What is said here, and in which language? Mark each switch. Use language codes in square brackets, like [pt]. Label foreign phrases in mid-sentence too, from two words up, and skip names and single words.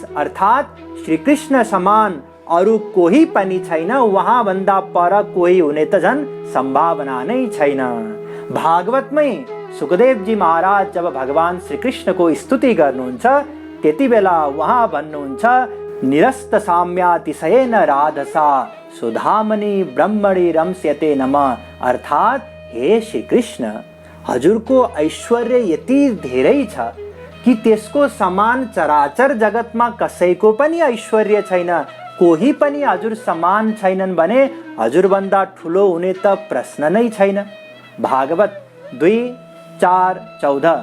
[ne] अर्थात् श्रीकृष्ण समान अरू कोही पनि छैन, उहाँ भन्दा पर कोही हुने त झन् सम्भावना नै छैन। भागवतमै सुखदेवजी महाराज जब भगवान श्रीकृष्णको स्तुति गर्नुहुन्छ त्यति बेला उहाँ भन्नुहुन्छ, [sa] निरस्त साम्यातिशयेन राधसा सुधामणि ब्रह्मणि रम्स्यते नमः। [ne] अर्थात् हे श्रीकृष्ण, हजुरको ऐश्वर्य यति धेरै छ कि त्यसको समान चराचर जगतमा कसैको पनि ऐश्वर्य छैन, कोही पनि हजुर समान छैनन् भने हजुरभन्दा ठुलो हुने त प्रश्न नै छैन। भागवत 2:4-14।